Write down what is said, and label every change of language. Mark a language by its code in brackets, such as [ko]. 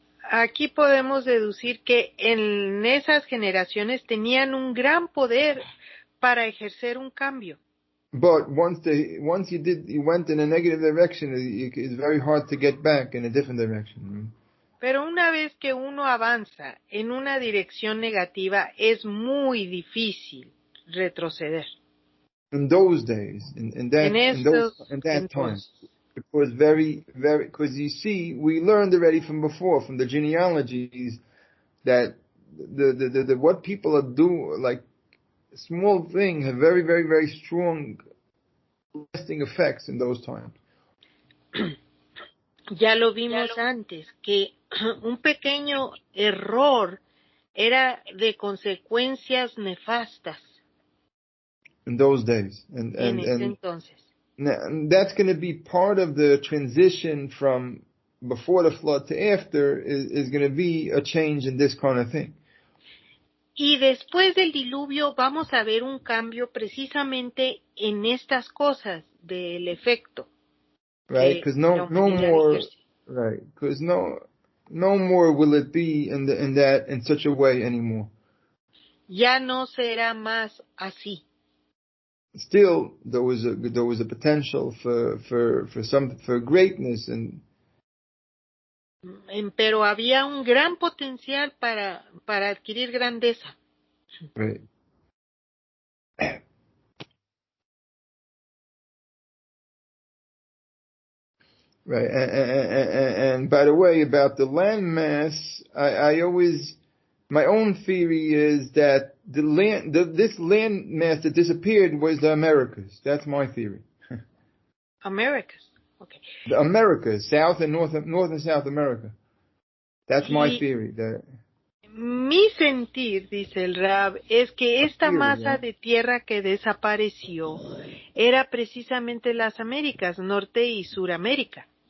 [es] Aquí podemos deducir que en esas generaciones tenían un gran poder para ejercer un cambio. [en] But once you went in a negative direction, it's very hard to get back in a different direction. [es] Pero una vez que uno avanza en una dirección negativa, es muy difícil retroceder. [en] In those days, in that time, it was very, very, because you see, we learned already from before, from the genealogies, that the what people are doing, like small thing, have very, very, very strong lasting effects in those times. [es] Ya lo vimos antes, que un pequeño error era de consecuencias nefastas. [en] In those days. And [es] entonces. [en] That's going to be part of the transition from before the flood to after is going to be a change in this kind of thing. [es] Y después del diluvio vamos a ver un cambio precisamente en estas cosas del efecto. [en] Right, because no more, right, because no more will it be in such a way anymore. [es] Ya no será más así. [en] Still, there was a potential for greatness [es] pero había un gran potencial para adquirir grandeza. [en] Right. Right, and by the way, about the landmass, I always, my own theory is that this landmass that disappeared was the Americas. That's my theory. Americas, okay. The Americas, South and North and South America. That's my theory. [es] Mi sentir, dice el Rab, es que esta masa de tierra que desapareció era precisamente las Américas, Norte y Suramérica.